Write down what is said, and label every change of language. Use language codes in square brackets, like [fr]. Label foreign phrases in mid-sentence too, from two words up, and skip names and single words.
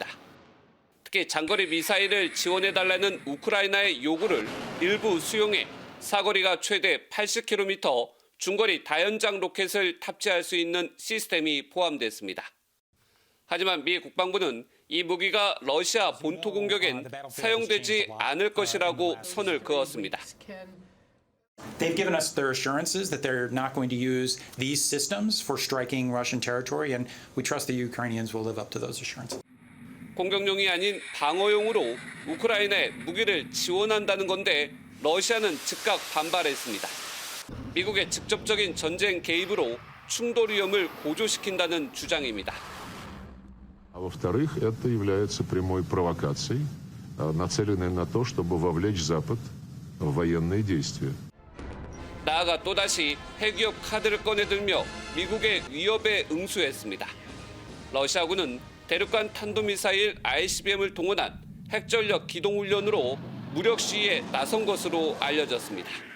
[ko] 특히 장거리 미사일을 지원해달라는 우크라이나의 요구를 일부 수용해 사거리가 최대 80km, 중거리 다연장 로켓을 탑재할 수 있는 시스템이 포함됐습니다. 하지만 미 국방부는 이 무기가 러시아 본토 공격엔 사용되지 않을 것이라고 선을 그었습니다. [en] They've given us their assurances that they're not going to use these systems for striking Russian territory, and we trust the Ukrainians will live up to those assurances. [ko] 공격용이 아닌 방어용으로 우크라이나에 무기를 지원한다는 건데 러시아는 즉각 반발했습니다. 미국의 직접적인 전쟁 개입으로 충돌 위험을 고조시킨다는 주장입니다. [ru] Во-вторых, это является прямой провокацией, нацеленной на то, чтобы вовлечь Запад в военные действия. [ko] 나아가 또다시 핵위협 카드를 꺼내들며 미국의 위협에 응수했습니다. 러시아군은 대륙간 탄도미사일 ICBM을 동원한 핵전력 기동훈련으로 무력 시위에 나선 것으로 알려졌습니다.